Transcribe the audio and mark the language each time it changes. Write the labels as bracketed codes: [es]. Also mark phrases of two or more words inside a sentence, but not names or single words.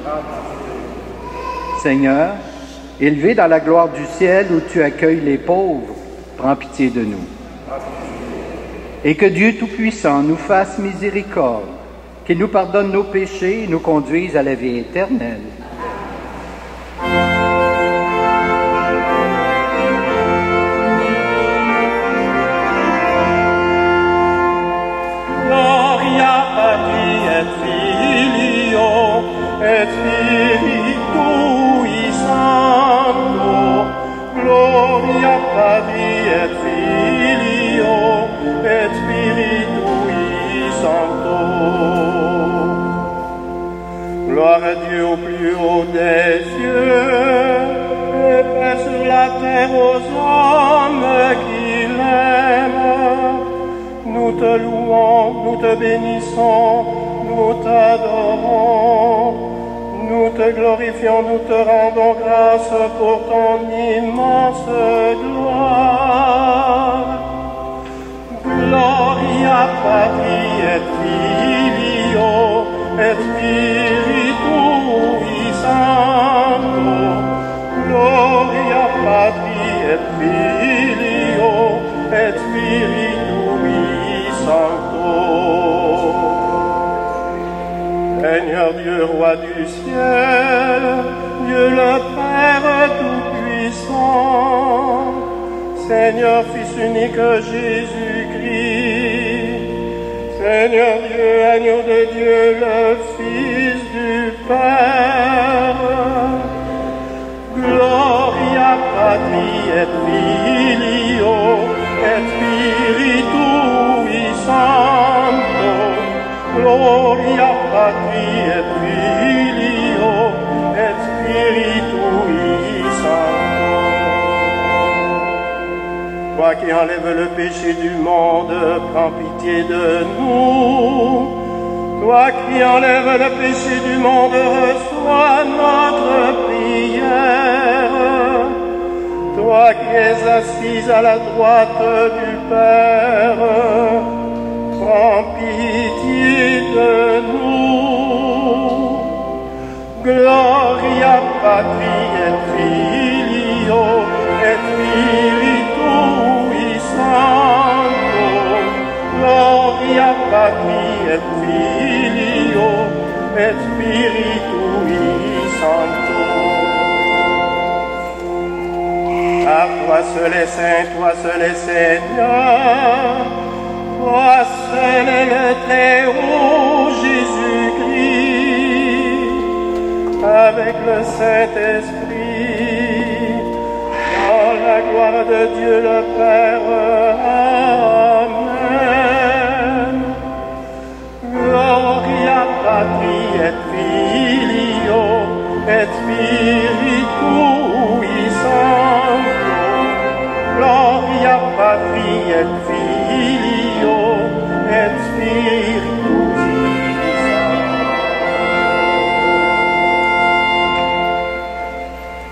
[fr] Seigneur, élevé dans la gloire du ciel où tu accueilles les pauvres, prends pitié de nous. Et que Dieu Tout-Puissant nous fasse miséricorde, qu'il nous pardonne nos péchés et nous conduise à la vie éternelle. [la] Gloria Patri et Filio et Spiritui Sancto. Gloria Patri et Filio et Spiritui Sancto. [fr] Gloire à Dieu au plus haut des cieux, et paix sur la terre aux hommes qui l'aiment. Nous te louons, nous te bénissons, nous t'adorons, nous te glorifions, nous te rendons grâce pour ton immense gloire. [la] Gloria Patri et Filio et Spiritui Sancto. Gloria Patri et Filio et Spiritui Sancto. [fr] Seigneur Dieu, roi du ciel, Dieu le Père Tout-Puissant, Seigneur, Fils unique Jésus-Christ, Seigneur Dieu, agneau de Dieu, le Fils du Père, [la] Gloria Patri et Filio et Spiritui Sancto, Gloria Patri et Filio et Spiritui Sancto. [fr] Toi qui enlèves le péché du monde, prends pitié de nous. Toi qui enlèves le péché du monde, reçois notre prière. Toi qui es assise à la droite du Père, prends pitié de nous. [la] Gloria Patri et Filio et Spiritui Sancto, Gloria Patri et Filio et Spiritui Sancto. [fr] À toi seul est saint, toi seul est Seigneur, toi seul est le Très-Haut Jésus-Christ, avec le Saint-Esprit, dans la gloire de Dieu le Père. Amen. [la] Gloria Patri et Filio et Spiritui Sancto, Gloria Patri et Filio et Spiritui Sancto.